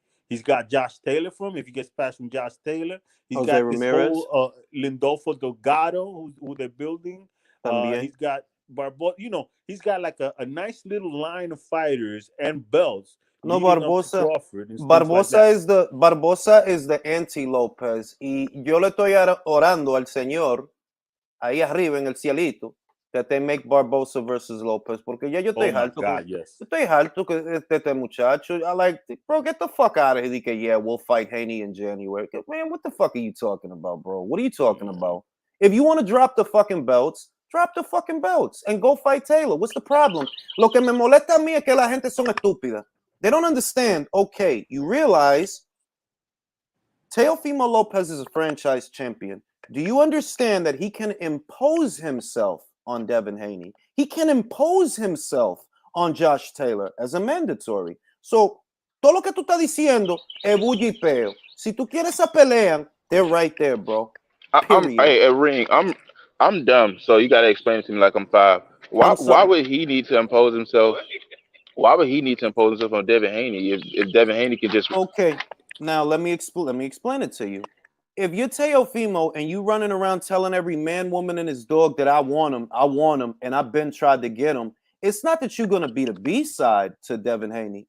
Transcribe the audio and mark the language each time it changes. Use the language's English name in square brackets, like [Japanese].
[English] He's got Josh Taylor from him if he gets past from Josh Taylor. He's Jose got Ramirez. this whole Lindolfo Delgado who they're building. He's got Barbosa. He's got like a nice little line of fighters and belts. No, Barbosa. Barbosa is the anti-Lopez. [Spanish] Y yo le estoy orando al Señor ahí arriba en el cielito [English] that they make Barbosa versus Lopez, [Spanish] porque ya yo estoy harto. [English] Yes. [Spanish] Estoy harto que este muchacho. [English] I like, bro, get the fuck out of here. Que, yeah, we'll fight Haney in January. Man, what the fuck are you talking about, bro? What are you talking about? If you want to drop the fucking belts, drop the fucking belts and go fight Taylor. What's the problem? [Spanish] Lo que me molesta a mí es que la gente son estúpida. [English] They don't understand. Okay, you realize Teofimo Lopez is a franchise champion. Do you understand that he can impose himself on Devin Haney? He can impose himself on Josh Taylor as a mandatory. [Spanish] So, todo lo que tú estás diciendo es bullipeo. Si tú quieres esa pelea, [English] they're right there, bro. Hey, Ring, I'm dumb, so you gotta explain it to me like I'm 5. Why would he need to impose himself? Why would he need to impose himself on Devin Haney if Devin Haney could just? Okay, now let me explain it to you. If you're Teofimo and you running around telling every man, woman, and his dog that I want him, and I've been tried to get him, it's not that you're gonna be the B-side to Devin Haney.